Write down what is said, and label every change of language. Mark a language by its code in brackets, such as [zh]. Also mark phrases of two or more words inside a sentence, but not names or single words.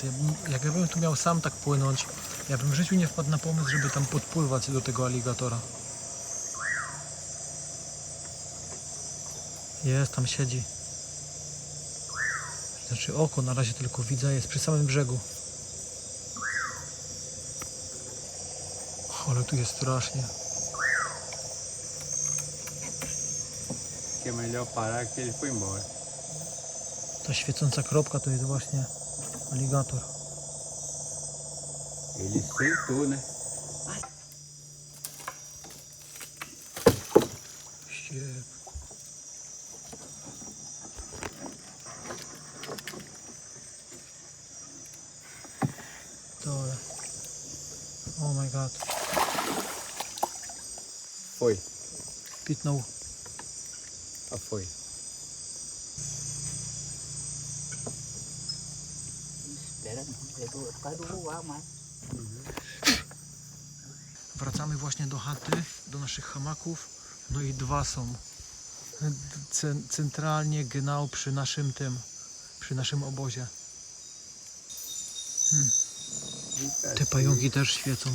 [pl] Jak ja bym tu miał sam tak płynąć, ja bym w życiu nie wpadł na pomysł, żeby tam podpływać do tego aligatora. Jest, tam siedzi. Znaczy oko na razie tylko widzę, jest przy samym brzegu. Ale tu jest strasznie. [pt] Que é melhor parar que ele foi embora. [pl] Ta świecąca kropka to jest właśnie aligator. [pt] Ele sentou, né? [pl] Ściep. To... [en] Oh my god. [pt] Foi. [pl] Pitnął. [pt] Ah, foi. Espera, não. É por causa do voar mais. [pl] Wracamy właśnie do chaty, do naszych hamaków. No i dwa są. Centralnie genau przy naszym przy naszym obozie. Te pająki też świecą.